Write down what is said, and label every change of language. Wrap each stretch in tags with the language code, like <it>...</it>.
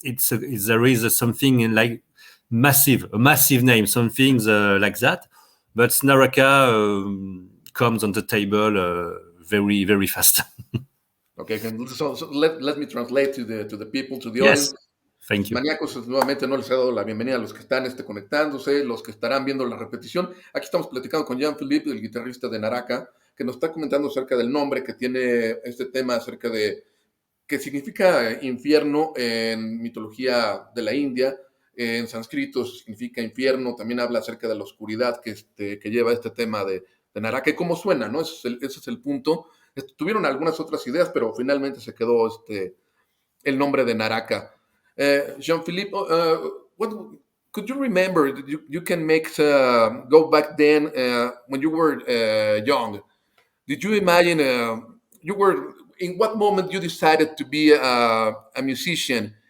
<en>There is something like a massive name, some things like that. But Naraka comes on the table very, very fast. Okay, so let me translate to the people, to the audience. Thank you.</en> <es>Maníacos, nuevamente no les he dado la bienvenida a los que están conectándose, los que estarán viendo la repetición. Aquí estamos platicando con Jean-Philippe, el guitarrista de Naraka, que nos está comentando acerca del nombre que tiene este tema, acerca de qué significa infierno en mitología de la India. En sánscrito significa infierno. También habla acerca de la oscuridad que lleva este tema de Naraka y cómo suena, ¿no? Ese es el punto. Tuvieron algunas otras ideas, pero finalmente se quedó el nombre de Naraka.</es> <en>Jean-Philippe, what could you remember? You can make go back then when you were young. Did you imagine in what moment you decided to be a musician?</en>